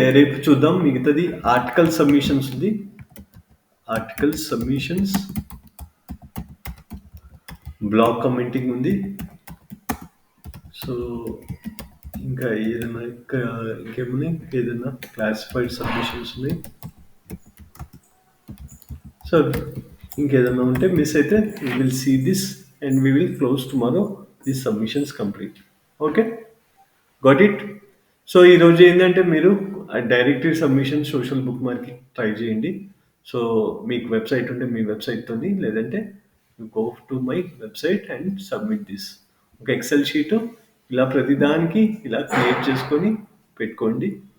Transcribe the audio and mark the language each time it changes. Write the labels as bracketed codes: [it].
[te] రేపు చూద్దాం మిగతాది. ఆర్టికల్ సబ్మిషన్స్ ఉంది. ఆర్టికల్ సబ్మిషన్స్, బ్లాగ్ కమెంటింగ్ ఉంది. సో ఇంకా ఏదైనా ఇంకేమున్నాయి, ఏదైనా క్లాసిఫైడ్ సబ్మిషన్స్ ఉన్నాయి. సో ఇంకేదైనా ఉంటే మిస్ అయితే [en] we will see this and we will close tomorrow these submissions complete. Okay, got it. [te] So ఈరోజు ఏంటంటే మీరు directory submission social book marking try చేయండి. సో మీకు వెబ్సైట్ ఉంటే మీ వెబ్సైట్తోని, లేదంటే [en] Go to my website and submit this. [te] ఒక XL sheet ఇలా ప్రతిదానికి ఇలా క్రియేట్ చేసుకొని పెట్టుకోండి.